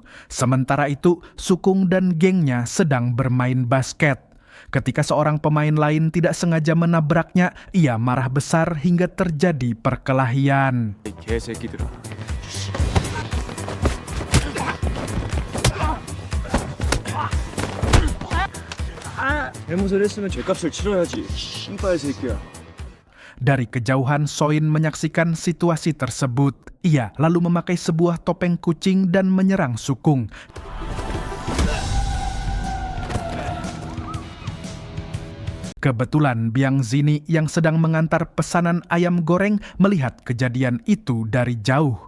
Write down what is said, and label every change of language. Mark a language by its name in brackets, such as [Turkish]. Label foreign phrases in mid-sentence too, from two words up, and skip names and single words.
[Indonesian] Sementara itu, Sukung dan gengnya sedang bermain basket. Ketika seorang pemain lain tidak sengaja menabraknya, ia marah besar hingga terjadi perkelahian. [Korean] 개새끼들아. 잘못을 했으면 죄값을 치러야지. 씨발 새끼야. [Indonesian] Dari kejauhan, Soin menyaksikan situasi tersebut. Ia lalu memakai sebuah topeng kucing dan menyerang Sukung. Kebetulan Biang Zini yang sedang mengantar pesanan ayam goreng melihat kejadian itu dari jauh.